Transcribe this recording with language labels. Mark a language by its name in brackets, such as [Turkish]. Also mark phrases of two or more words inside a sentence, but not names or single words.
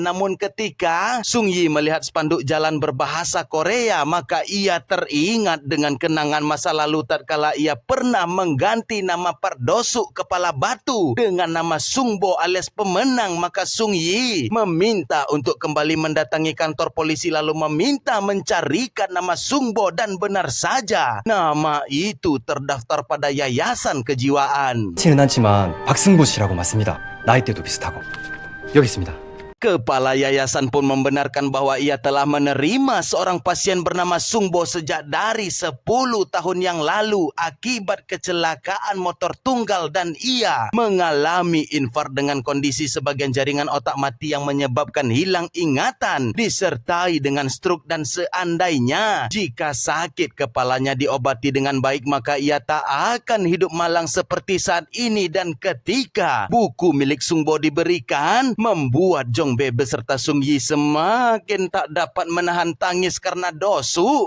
[Indonesian] Namun ketika Sung Yi melihat spanduk jalan berbahasa Korea, maka ia teringat dengan kenangan masa lalu tatkala ia pernah mengganti nama Pak Dosuk kepala batu dengan nama Sung Bo alias pemenang. Maka Sung Yi meminta untuk kembali mendatangi kantor polisi lalu meminta mencarikan nama Sung Bo, dan benar saja nama itu terdaftar pada yayasan kejiwaan. [Korean] 티는 않지만 박승보 씨라고 맞습니다. 나이대도 비슷하고. 여기 있습니다. [Indonesian] Kepala yayasan pun membenarkan bahwa ia telah menerima seorang pasien bernama Sungbo sejak dari 10 tahun yang lalu akibat kecelakaan motor tunggal dan ia mengalami infark dengan kondisi sebagian jaringan otak mati yang menyebabkan hilang ingatan disertai dengan stroke dan seandainya jika sakit kepalanya diobati dengan baik maka ia tak akan hidup malang seperti saat ini dan ketika buku milik Sungbo diberikan membuat Jong Be beserta Sung Yi semakin tak dapat menahan tangis karena dosu.